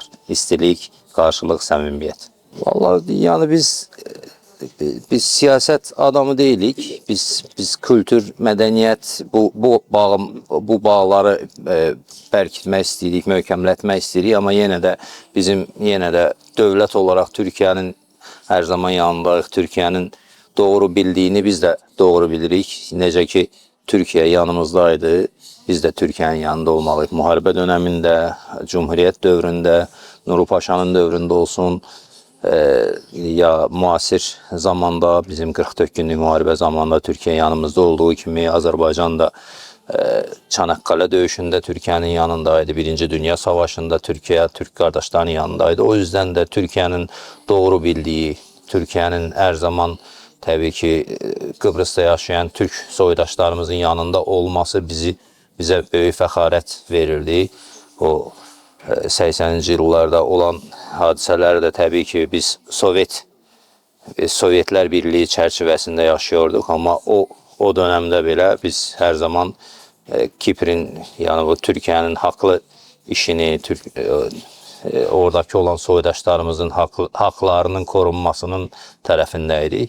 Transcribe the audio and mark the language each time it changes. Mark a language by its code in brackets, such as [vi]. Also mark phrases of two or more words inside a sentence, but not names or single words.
[az] İstilik, qarşılıq, səmimiyyət. Vallahi yani biz siyaset adamı deyilik. Biz kültür, medeniyet bu bağları bərkitmək istəyirik, möhkəmlətmək istəyirik. [tr] Ama yenə də bizim dövlət olarak Türkiye'nin her zaman yanındayıq. Türkiye'nin doğru bildiğini biz de doğru bilirik. Necə ki Türkiye yanımızdaydı. Biz de Türkiye'nin yanında olmalıyıq. [az] Müharibə döneminde, Cumhuriyet dövründə, Nuru Paşa'nın dövründə olsun, ya müasir zamanda bizim 44 günlük müharibə zamanında Türkiye yanımızda olduğu kimi Azərbaycan da Çanakkale döyüşündə Türkiye'nin yanındaydı. [tr] Birinci Dünya Savaşı'nda Türkiye, Türk kardeşlerinin yanındaydı. O yüzden de Türkiye'nin doğru bildiği, Türkiye'nin her zaman tabii ki Kıbrıs'ta yaşayan Türk soydaşlarımızın yanında olması bize [az] böyük fəxarət verirdi. O 80-ci illərdə olan hadisələri təbii ki biz Sovyetler Birliği çərçivəsində [tr] yaşıyorduk ama o dönemde bile biz her zaman [az] Kipr'in yani bu Türkiye'nin haklı işini, oradaki olan soydaşlarımızın haklarının korunmasının tərəfindəydik.